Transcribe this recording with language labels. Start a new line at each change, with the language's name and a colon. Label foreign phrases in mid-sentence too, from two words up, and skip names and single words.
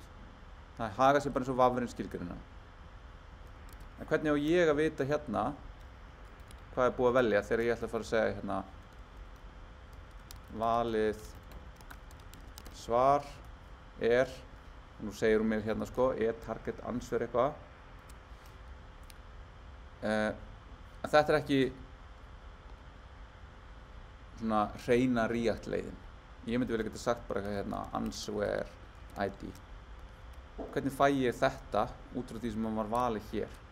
Icelandic: Það hagar sér bara eins og vafurinn skilgreinir. En hvernig á ég að vita hérna hvað er búið að velja þegar ég ætla að fara að segja hérna valið svar er, nú segir hún mér hérna sko, er
English: target answer
Icelandic: eitthvað. En þetta er ekki svona hreina React leiðin. Ég myndi vel geta sagt bara eitthvað hérna
English: answer ID.
Icelandic: Hvernig fæ ég þetta út frá því sem var valið hér?